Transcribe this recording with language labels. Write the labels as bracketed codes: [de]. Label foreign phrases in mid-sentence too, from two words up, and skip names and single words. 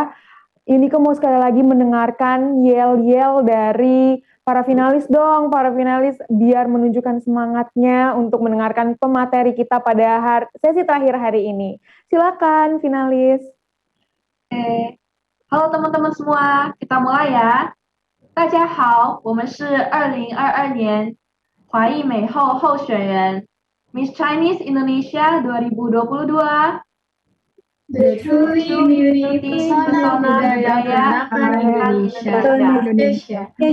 [id] Ini mau sekali lagi mendengarkan yel-yel dari para finalis dong, para finalis biar menunjukkan semangatnya untuk mendengarkan pemateri kita pada sesi terakhir hari ini. Silakan finalis. Halo teman-teman semua, kita mulai ya. [zh] 大家好，我们是2022年华裔美后候选人 Miss Chinese Indonesia 2022 [en] The Truly Unity [id] Pesona Budaya Peranakan Indonesia.